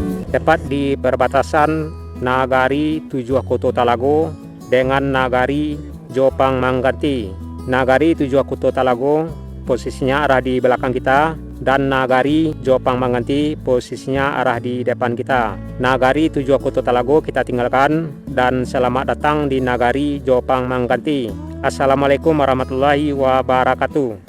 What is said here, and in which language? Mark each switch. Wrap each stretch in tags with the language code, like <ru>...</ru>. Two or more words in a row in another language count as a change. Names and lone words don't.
<id>tepat di perbatasan Nagari Tujuh Koto Talago dengan Nagari Jopang Mangganti. Nagari Tujuh Koto Talago posisinya arah di belakang kita, dan Nagari Jopang Mangganti posisinya arah di depan kita. Nagari Tujuh Koto Talago kita tinggalkan, dan selamat datang di Nagari Jopang Mangganti.</id> <ar>السلام عليكم ورحمة الله وبركاته.</ar>